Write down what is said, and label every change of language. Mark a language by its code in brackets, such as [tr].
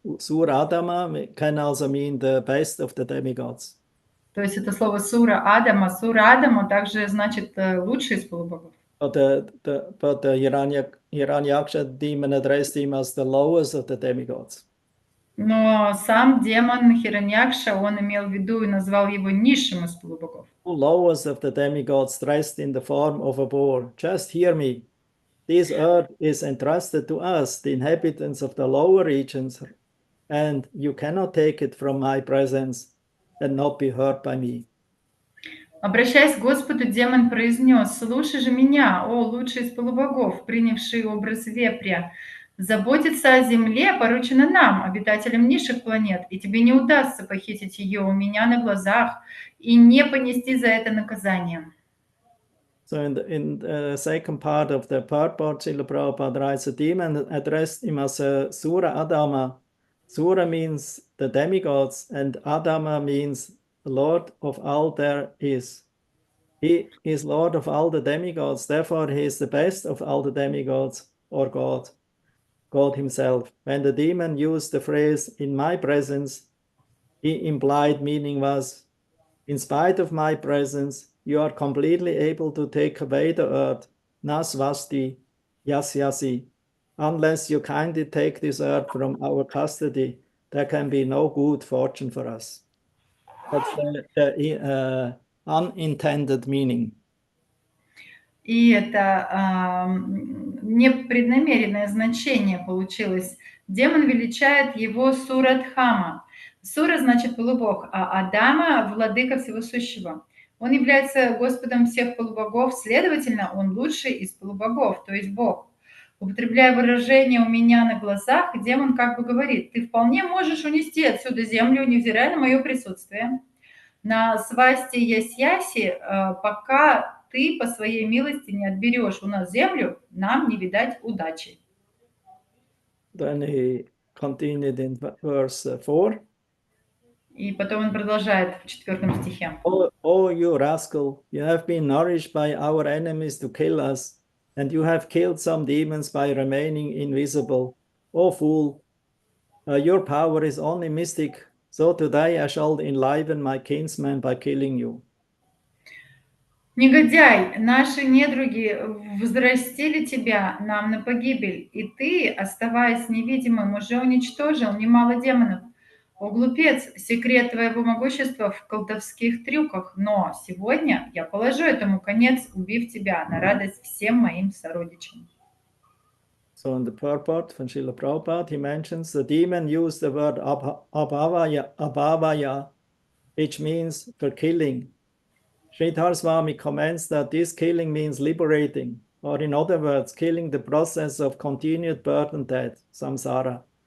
[en] Sura Adama can also mean the best of the demigods. [ru] То есть это слово Сура Адама также значит лучший из полубогов. [en] But the Hiranyakšine demon addressed him as the lowest of the demigods. [ru] Но сам демон Хираньякша, он имел в виду и назвал его низшим из полубогов. [en] The lowest of the demigods dressed in the form of a boar. Just hear me. This earth is entrusted to us, the inhabitants of the lower regions, and you cannot take it from my presence and not be heard by me. [ru] Обращаясь к Господу, демон произнес: «Слушай же меня, о лучший из полубогов, принявший образ вепря. Заботиться о земле поручено нам, обитателям низших планет, и тебе не удастся похитить ее у меня на глазах и не понести за это наказание». [en] So in the second part of the purport, Srila Prabhupada writes, a demon addressed him as a Sura Adama. Sura means the demigods, and Adama means the Lord of all there is. He is Lord of all the demigods, therefore he is the best of all the demigods, or God himself. When the demon used the phrase, in my presence, the implied meaning was, in spite of my presence, you are completely able to take away the earth, nasvasti, yasyasi. Unless you kindly take this earth from our custody, there can be no good fortune for us. That's the unintended meaning. [ru] И это непреднамеренное значение получилось. Демон величает его Сурадхама. Сура значит полубог, а Адама – владыка всего сущего. Он является Господом всех полубогов, следовательно, он лучший из полубогов, то есть Бог. Употребляя выражение «у меня на глазах», демон как бы говорит: ты вполне можешь унести отсюда землю, невзирая на мое присутствие. На свасти Ясьяси, пока ты по своей милости не отберешь у нас землю, нам не видать удачи. [en] Then he continued in verse 4. [ru] И потом он продолжает в 4 стихе. [en] Oh, you rascal, you have been nourished by our enemies to kill us, and you have killed some demons by remaining invisible. Oh, fool, your power is only mystic, so today I shall enliven my kinsmen by killing you. [ru] Негодяй, наши недруги взрастили тебя нам на погибель, и ты, оставаясь невидимым, уже уничтожил немало демонов. О, глупец, секрет твоего могущества в колдовских трюках, но сегодня я положу этому конец, убив тебя на радость всем моим сородичам. [en] So in the purport from Srila Prabhupada, he mentions the demon used the word abhavaya, which means for killing. Sridhar Swami comments that this killing means liberating, or in other words, killing the process of continued birth and death, samsara.